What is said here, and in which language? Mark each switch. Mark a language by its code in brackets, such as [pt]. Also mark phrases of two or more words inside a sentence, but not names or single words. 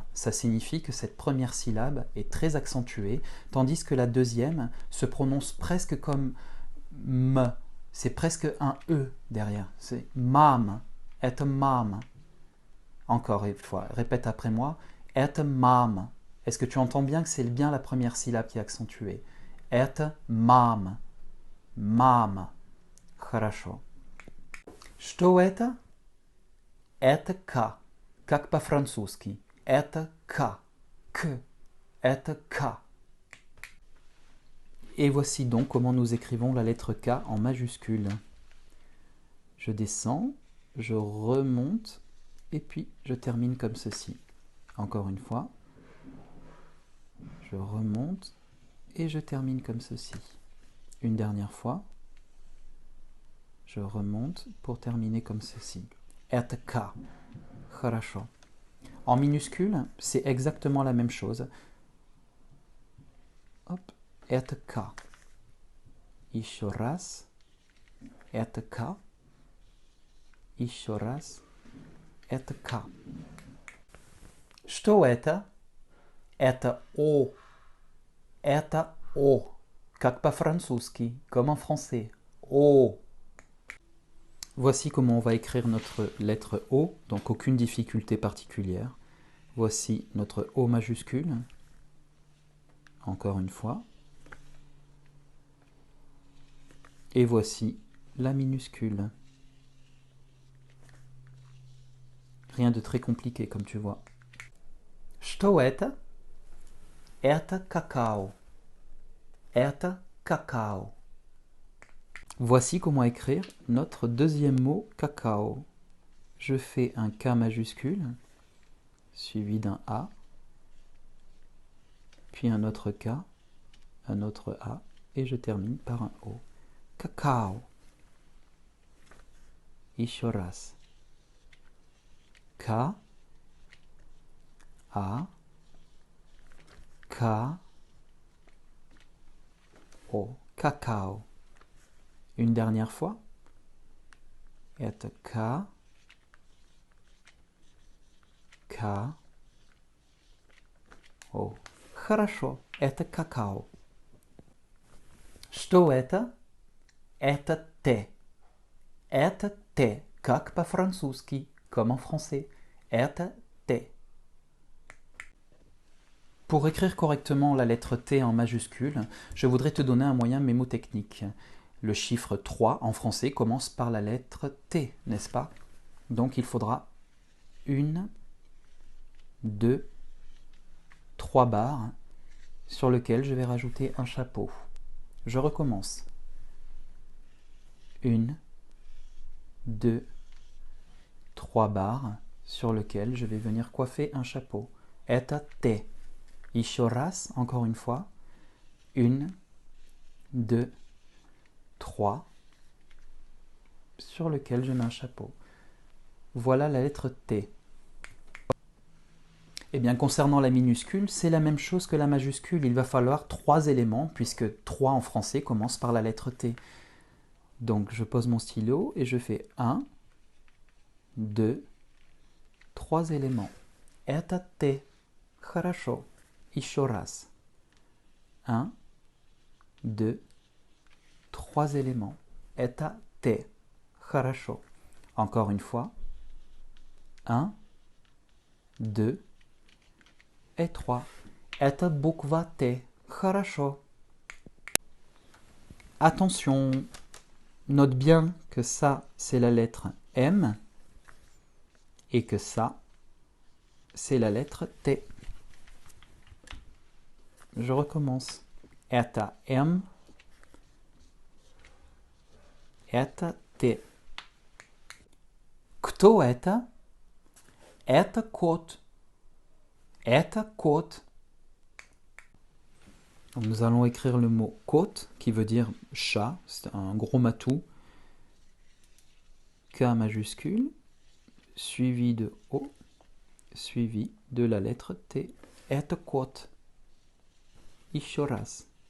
[fr] Ça signifie que cette première syllabe est très accentuée, tandis que la deuxième se prononce presque comme m. C'est presque un e derrière. C'est mam, et mam. Encore une fois, répète après moi. Et mam. Est-ce que tu entends bien que c'est bien la première syllabe qui est accentuée? Et mam. Mam. [ru] Хорошо. Что это? Это К. Как по-французски. Это К. К. Это K. [fr] Et voici donc comment nous écrivons la lettre K en majuscule. Je descends, je remonte, et puis je termine comme ceci. Encore une fois, je remonte et je termine comme ceci. Une dernière fois, je remonte pour terminer comme ceci. [ru] Это K. Хорошо. [fr] En minuscule, c'est exactement la même chose. Hop, [ru] это K. Еще раз. Это K. Еще раз. Это K. Что это? Это O. Это O. Как по-французски, [fr] comme en français. O. Voici comment on va écrire notre lettre O, donc aucune difficulté particulière. Voici notre O majuscule. Encore une fois. Et voici la minuscule. Rien de très compliqué, comme tu vois. [ru] Что это? Это какао. Это какао. [fr] Voici comment écrire notre deuxième mot cacao. Je fais un K majuscule, suivi d'un A, puis un autre K, un autre A, et je termine par un O. Cacao. [ru] Еще раз. [fr] K, A, K, O. Cacao. Une dernière fois. [ru] Это K, K, O. Хорошо, это какао. Что это? Это T. Это T, как по-французски, comme en français. Это T. [fr] Pour écrire correctement la lettre T en majuscule, je voudrais te donner un moyen mémotechnique. Le chiffre 3 en français commence par la lettre T, n'est-ce pas? Donc il faudra 1, 2, 3 barres sur lesquelles je vais rajouter un chapeau. Je recommence. 1, 2, 3 barres sur lesquelles je vais venir coiffer un chapeau. [ru] Это T. Еще раз, [fr] encore une fois. 1, 2, 3 sur lequel je mets un chapeau. Voilà la lettre T. Eh bien, concernant la minuscule, c'est la même chose que la majuscule. Il va falloir 3 éléments, puisque 3 en français commence par la lettre T. Donc, je pose mon stylo et je fais 1, 2, 3 éléments. [ru] Это T. Хорошо. Еще раз. [fr] 1, 2, 3 éléments. [ru] Это T. Хорошо. [fr] Encore une fois. 1, 2 et 3. [ru] Это буква T. Хорошо. [fr] Attention, note bien que ça, c'est la lettre M et que ça, c'est la lettre T. Je recommence. [ru] Это M, Это ты. Кто это? Это кот. Это кот. [fr] Donc, nous allons écrire le mot côte qui veut dire chat, c'est un gros matou. K majuscule, suivi de O, suivi de la lettre T. [ru] Это кот. Еще раз.